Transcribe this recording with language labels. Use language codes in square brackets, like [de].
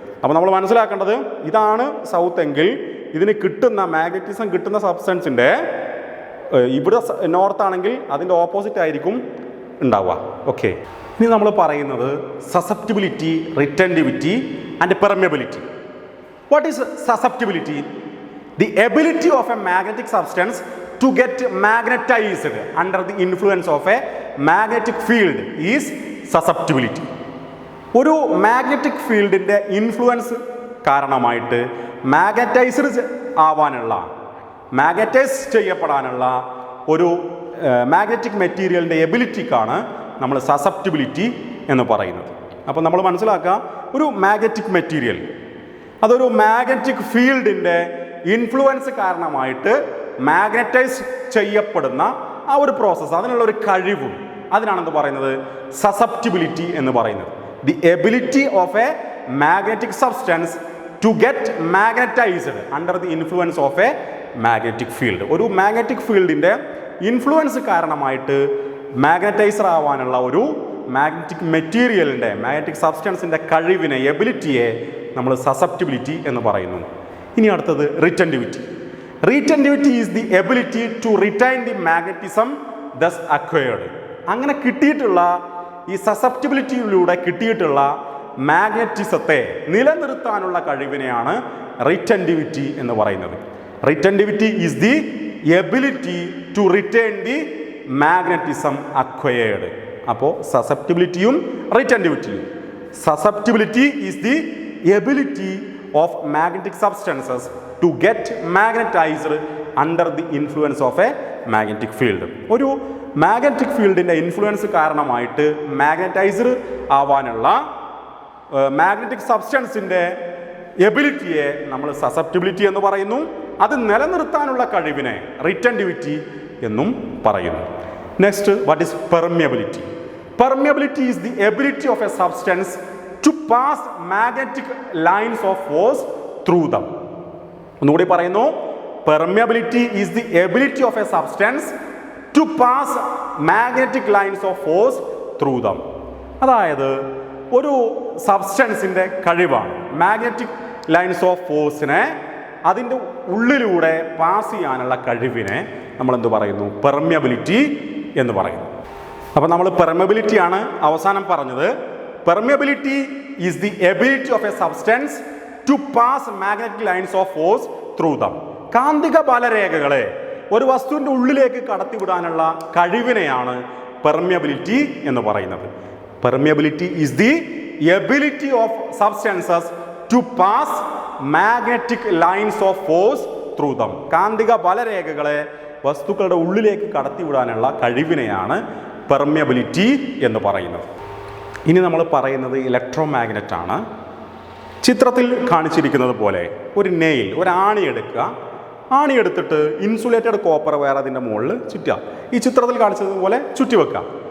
[ml] അപ്പോൾ നമ്മൾ മനസ്സിലാക്കേണ്ടത് ഇതാണ് സൗത്ത് എങ്കിൽ ഇതിന് കിട്ടുന്ന മാഗ്നറ്റിസം കിട്ടുന്ന സബ്സ്റ്റൻസിൻ്റെ ഇവിടെ നോർത്ത് ആണെങ്കിൽ അതിൻ്റെ ഓപ്പോസിറ്റ് ആയിരിക്കും ഉണ്ടാവുക. ഓക്കെ, ഇനി നമ്മൾ പറയുന്നത് susceptibility, retentivity and permeability. [en] What is susceptibility? The ability of a magnetic substance to get magnetized under the influence of a magnetic field is susceptibility. [ml] ഒരു മാഗ്നറ്റിക് ഫീൽഡിൻ്റെ ഇൻഫ്ലുവൻസ് കാരണമായിട്ട് മാഗ്നറ്റൈസ്ഡ് ആവാനുള്ള, മാഗ്നറ്റൈസ് ചെയ്യപ്പെടാനുള്ള ഒരു magnetic മെറ്റീരിയലിൻ്റെ എബിലിറ്റിക്കാണ് നമ്മൾ susceptibility എന്ന് പറയുന്നത്. അപ്പോൾ നമ്മൾ മനസ്സിലാക്കുക, ഒരു മാഗ്നറ്റിക് മെറ്റീരിയൽ അതൊരു മാഗ്നറ്റിക് ഫീൽഡിൻ്റെ ഇൻഫ്ലുവൻസ് കാരണമായിട്ട് മാഗ്നറ്റൈസ് ചെയ്യപ്പെടുന്ന ആ ഒരു പ്രോസസ്സ്, അതിനുള്ള ഒരു കഴിവും, അതിനാണെന്ന് പറയുന്നത് സസെപ്റ്റിബിലിറ്റി എന്ന് പറയുന്നത്. [en] The ability of a magnetic substance to get magnetized under the influence of a magnetic field. [ml] ഒരു മാഗ്നറ്റിക് ഫീൽഡിൻ്റെ ഇൻഫ്ലുവൻസ് കാരണമായിട്ട് മാഗ്നറ്റൈസർ ആവാനുള്ള ഒരു മാഗ്നറ്റിക് മെറ്റീരിയലിൻ്റെ, മാഗ്നറ്റിക് സബ്സ്റ്റൻസിൻ്റെ കഴിവിനെ, എബിലിറ്റിയെ നമ്മൾ സസെപ്റ്റിബിലിറ്റി എന്ന് പറയുന്നു. ഇനി അടുത്തത് retentivity. [en] Retentivity is the ability to retain the magnetism thus acquired. [ml] അങ്ങനെ കിട്ടിയിട്ടുള്ള ഈ സസെപ്റ്റിബിലിറ്റിയിലൂടെ കിട്ടിയിട്ടുള്ള മാഗ്നറ്റിസത്തെ നിലനിർത്താനുള്ള കഴിവിനെയാണ് റിറ്റൻറ്റിവിറ്റി എന്ന് പറയുന്നത്. [en] Retentivity is the ability to retain the magnetism acquired. [ml] അപ്പോൾ സസെപ്റ്റിബിലിറ്റിയും റിറ്റൻറ്റിവിറ്റിയും. [en] Susceptibility is the ability of magnetic substances to get magnetized under the influence of a magnetic field. [ml] ഒരു magnetic ഫീൽഡിൻ്റെ influence കാരണമായിട്ട് മാഗ്നറ്റൈസ്ഡ് ആവാനുള്ള മാഗ്നറ്റിക് സബ്സ്റ്റൻസിൻ്റെ എബിലിറ്റിയെ നമ്മൾ susceptibility എന്ന് പറയുന്നു. അത് നിലനിർത്താനുള്ള കഴിവിനെ റിറ്റൻറ്റിവിറ്റി എന്നും പറയുന്നു. [en] Next, what is permeability? Permeability is the ability of a substance to pass magnetic lines of force through them. [ml] ഒന്നുകൂടി പറയുന്നു, [en] permeability is the ability of a substance to pass magnetic lines of force through them. [ml] അതായത് ഒരു സബ്സ്റ്റൻസിൻ്റെ കഴിവാണ് magnetic lines of ഫോഴ്സിനെ അതിൻ്റെ ഉള്ളിലൂടെ pass ചെയ്യാനുള്ള കഴിവിനെ നമ്മൾ എന്ത് പറയുന്നു? പെർമിയബിലിറ്റി എന്ന് പറയുന്നു. അപ്പോൾ നമ്മൾ പെർമിയബിലിറ്റിയാണ് അവസാനം പറഞ്ഞത്. [en] Permeability is the ability of a substance to pass magnetic lines of force through them. [ml] കാന്തിക ബലരേഖകളെ ഒരു വസ്തുവിൻ്റെ ഉള്ളിലേക്ക് കടത്തിവിടാനുള്ള കഴിവിനെയാണ് പെർമിയബിലിറ്റി എന്ന് പറയുന്നത്. [en] Permeability is the ability of substances to pass magnetic lines of force through them. [ml] കാന്തിക ബലരേഖകളെ വസ്തുക്കളുടെ ഉള്ളിലേക്ക് കടത്തിവിടാനുള്ള കഴിവിനെയാണ് പെർമിയബിലിറ്റി എന്ന് പറയുന്നത്. ഇനി നമ്മൾ പറയുന്നത് ഇലക്ട്രോ മാഗ്നറ്റ് ആണ്. ചിത്രത്തിൽ കാണിച്ചിരിക്കുന്നത് പോലെ ഒരു നെയിൽ, ഒരു ആണി എടുക്കുക. ആണി എടുത്തിട്ട് ഇൻസുലേറ്റഡ് കോപ്പർ വയർ അതിൻ്റെ മുകളിൽ ചുറ്റുക. ഈ ചിത്രത്തിൽ കാണിച്ചതുപോലെ ചുറ്റി വെക്കുക.